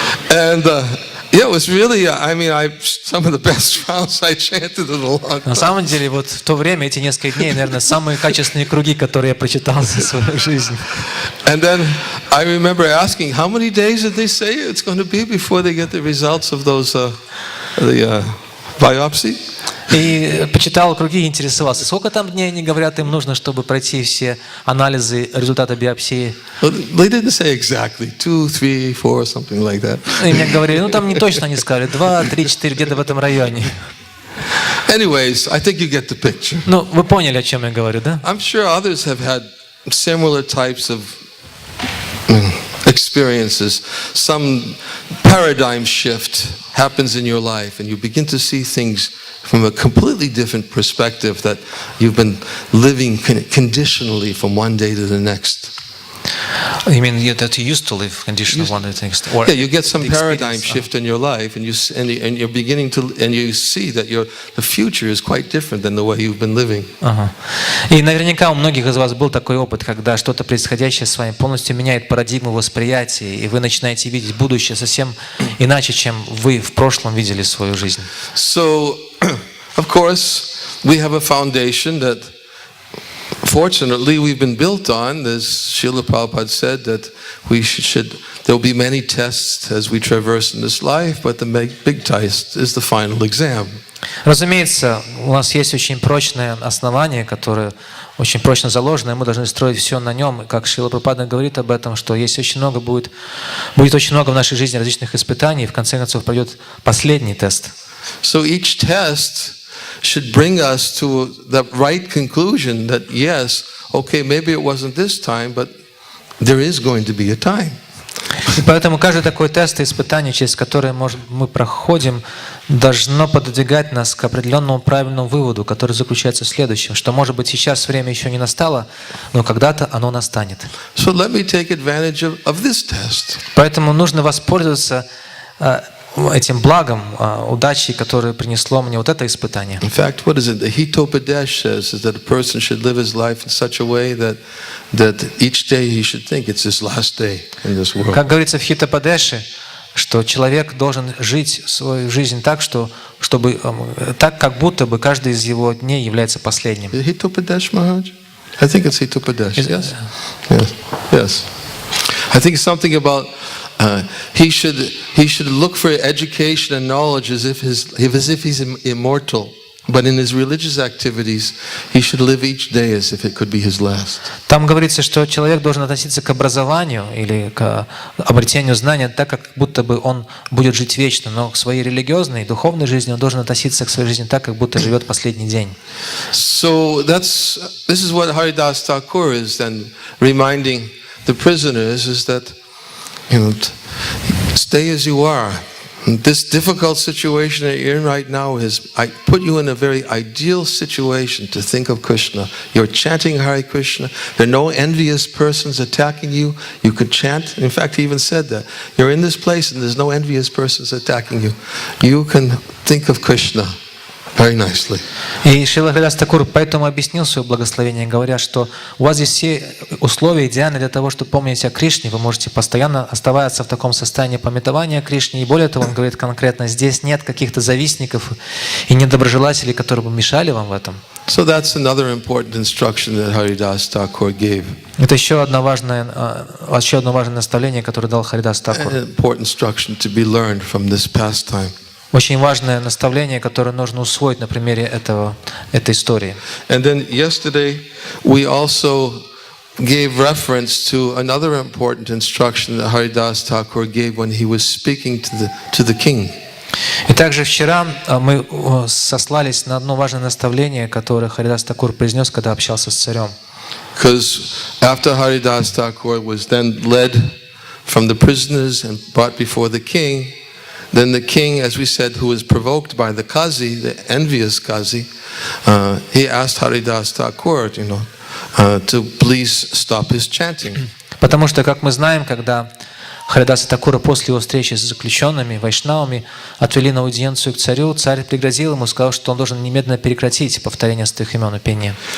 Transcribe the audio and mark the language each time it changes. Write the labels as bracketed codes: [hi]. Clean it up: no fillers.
[en] And yeah, it was really, some of the best rounds I chanted in a long time. [ru] На самом деле, вот в то время, эти несколько дней, наверное, самые качественные круги, которые я прочитал за свою жизнь. [en] And then I remember asking, how many days did they say it's going to be before they get the results of those, the biopsy? [ru] И почитал круги и интересовался, сколько там дней они говорят, им нужно, чтобы пройти все анализы результата биопсии. [en] They didn't say exactly, 2, 3, 4, something like that. [ru] И мне говорили, ну там не точно они сказали, 2, 3, 4, где-то в этом районе. [en] Anyways, I think you get the picture. [ru] Ну, вы поняли, о чем я говорю, да? [en] I'm sure others have had similar types of experiences. Some paradigm shift happens in your life and you begin to see things from a completely different perspective that you've been living conditionally from one day to the next. You mean that you used to live conditional one day to the next? Yeah, you get some paradigm shift in your life, and you're beginning to, and you see that the future is quite different than the way you've been living. [ru] Ага. И наверняка у многих из вас был такой опыт, когда что-то происходящее с вами полностью меняет парадигму восприятия, и вы начинаете видеть будущее совсем иначе, чем вы в прошлом видели свою жизнь. [en] So, of course, we have a foundation that, fortunately, we've been built on. As Srila Prabhupada said, that there will be many tests as we traverse in this life, but the big test is the final exam. [ru] Разумеется, у нас есть очень прочное основание, которое очень прочно заложено, и мы должны строить все на нем. Как Шрила Прабхупада говорит об этом, что есть очень много будет очень много в нашей жизни различных испытаний, и в конце концов пройдет последний тест. [en] So each test should bring us to the right conclusion that yes, okay, maybe it wasn't this time, but there is going to be a time. [ru] И поэтому каждый такой тест и испытание, через которое мы проходим, должно подвигать нас к определенному правильному выводу, который заключается в следующем, что, может быть, сейчас время еще не настало, но когда-то оно настанет. [en] So let me take advantage of this test. [ru] Поэтому нужно воспользоваться этим благом, удачей, которое принесло мне вот это испытание. [en] In fact, what is it? The Hitopadesh says is that a person should live his life in such a way that each day he should think it's his last day in this world. [ru] Как говорится в Хитопадеше, что человек должен жить свою жизнь так, чтобы так, как будто бы каждый из его дней является последним. [en] Hitopadesh Maharaj? I think it's Hitopadesh. Yes. Yes. I think something about he should look for education and knowledge as if he's immortal, but in his religious activities he should live each day as if it could be his last. [ru] Там говорится, что человек должен относиться к образованию или к обретению знания так, как будто бы он будет жить вечно, но к своей религиозной, духовной жизни он должен относиться к своей жизни так, как будто живет последний день. [en] So this is what Haridas Thakur is then reminding the prisoners, is that, stay as you are. This difficult situation that you're in right now I put you in a very ideal situation to think of Krishna. You're chanting Hare Krishna. There are no envious persons attacking you. You could chant. In fact, he even said that. You're in this place and there's no envious persons attacking you. You can think of Krishna very nicely. [ru] И Шрила Харидас Такур поэтому объяснил свое благословение, говоря, что у вас здесь все условия идеальны для того, чтобы помнить о Кришне. Вы можете постоянно оставаться в таком состоянии памятования о Кришне. И более того, он говорит конкретно, здесь нет каких-то завистников и недоброжелателей, которые бы мешали вам в этом. [en] So that's another important instruction that Haridas Thakur gave. [ru] Это еще одно важное наставление, которое дал Харидас Такур. [en] An important instruction to be learned from this pastime. [ru] Очень важное наставление, которое нужно усвоить на примере этой истории. [en] And then yesterday we also gave reference to another important instruction that Haridas Thakur gave when he was speaking to the king. [ru] И также вчера мы сослались на одно важное наставление, которое Харидас Такур произнес, когда общался с царем. [en] Because after Haridas Thakur was then led from the prisoners and brought before the king, then the king, as we said, who was provoked by the Kazi, the envious Kazi, he asked Haridas Thakur, to please stop his chanting. [ru] Потому что, как мы знаем, когда Харидаса Такура после его встречи с заключенными, вайшнавами, отвели на аудиенцию к царю, царь пригрозил ему, сказал, что он должен немедленно прекратить повторение святых имен и пение.